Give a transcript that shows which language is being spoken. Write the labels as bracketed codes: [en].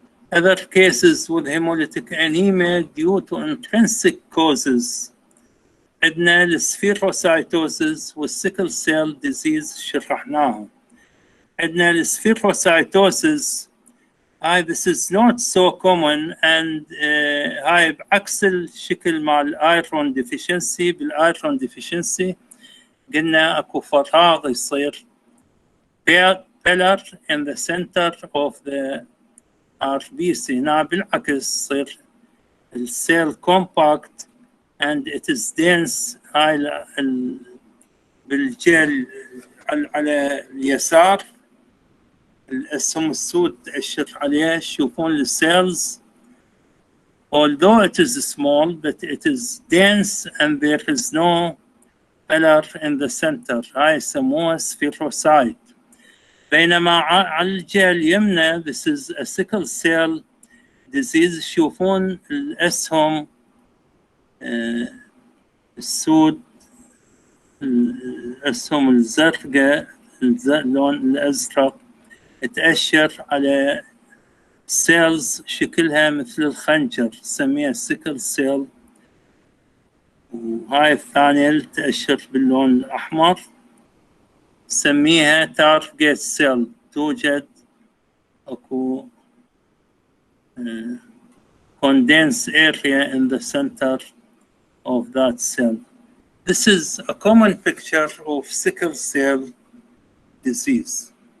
[en] Other cases with hemolytic anemia due to intrinsic causes. [ar] عندنا السفيروسايتوزس والسيكل سيل ديزيز شرحناهم. عندنا السفيروسايتوزس [en] this is not so common, and [ar] هاي بعكس الشكل مع الايرون ديفيشنسي. بالايرون ديفيشنسي قلنا اكو فراغ يصير [en] pillar in the center of the RBC. [ar] هنا بالعكس يصير السيل [en] compact and it is dense. [ar] هاي بالجل على اليسار الاسهم السود أشر عليه تشوفون السيلز. [en] Although it is small, but it is dense and there is no pillar in the center. [ar] هاي يسموها spherocyte. بينما على الجهة اليمنى [en] this is a sickle cell disease. [ar] تشوفون الأسهم السود، الأسهم الزرقاء، اللون الأزرق تأشر على سيلز شكلها مثل الخنجر نسميها سيكل سيل، وهاي الثانية اللي تأشر باللون الأحمر نسميها تارجت سيل. توجد أكو [en] condensed area in the center of that cell. This is a common picture of sickle cell disease.